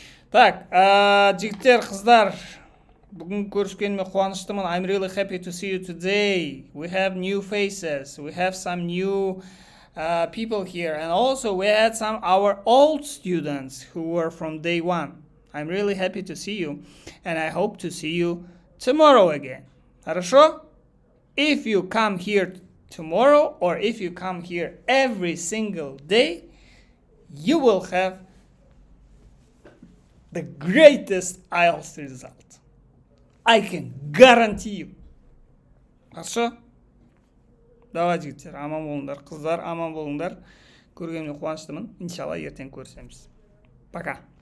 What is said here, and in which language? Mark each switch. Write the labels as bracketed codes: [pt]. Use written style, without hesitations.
[kk] Так, жігіттер, қыздар, бүгін көріскеніме қуаныштымын. [en] I'm really happy to see you today. We have new faces. We have some new people here. And also we had some our old students who were from day one. I'm really happy to see you. And I hope to see you tomorrow again. [ru] Хорошо? [en] If you come here tomorrow or if you come here every single day, you will have the greatest IELTS result. I can guarantee you. [ru] Хорошо? Давай, [kk] жігіттер, аман болыңдар, қыздар, аман болыңдар. Көргеніме қуаныштымын. Иншалла ертең көрісеміз. [ru] Пока.